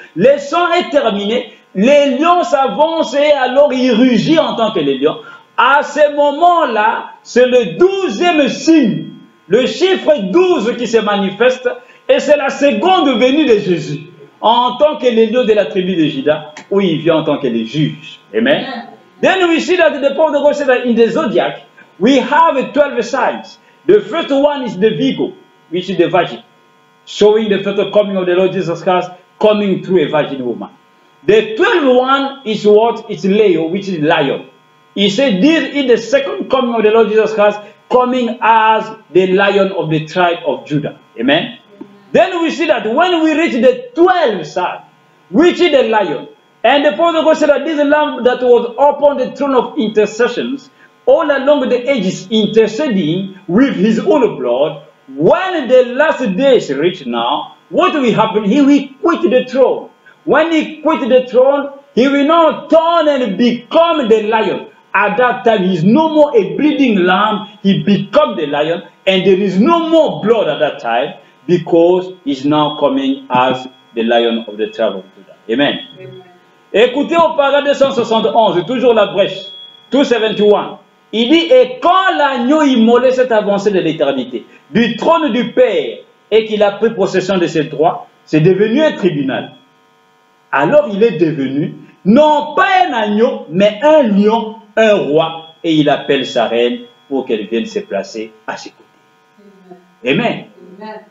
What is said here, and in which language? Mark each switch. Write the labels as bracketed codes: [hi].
[fr] Le sang est terminé, les lions s'avancent et alors il rugit en tant que les lions. À ce moment-là, c'est le 12e signe, le chiffre 12 qui se manifeste, et c'est la seconde venue de Jésus, en tant que le lion de la tribu de Juda, où il vient en tant que le juge. Amen. [en] Then we see that the point of God says that in the zodiac, we have 12 signs. The first one is the Virgo, which is the virgin, showing the first coming of the Lord Jesus Christ, coming through a virgin woman. The 12th one is what? It's Leo, which is lion. He said, this is the second coming of the Lord Jesus Christ, coming as the lion of the tribe of Judah. Amen. Then we see that when we reach the 12th sign, which is the lion, and the Prophet God said that this lamb that was upon the throne of intercessions, all along the ages interceding with his own blood, when the last days reach now, what will happen? He will quit the throne. When he quit the throne, he will now turn and become the lion. At that time, he is no more a bleeding lamb, he becomes the lion, and there is no more blood at that time, because he is now coming as the lion of the tribe of Judah. Amen. Amen. [fr] Écoutez au paragraphe 271, toujours la brèche, 271. Il dit, et quand l'agneau immolé s'est avancé de l'éternité, du trône du Père, et qu'il a pris possession de ses droits, c'est devenu un tribunal. Alors il est devenu, non pas un agneau, mais un lion, un roi, et il appelle sa reine pour qu'elle vienne se placer à ses côtés. Amen. Amen.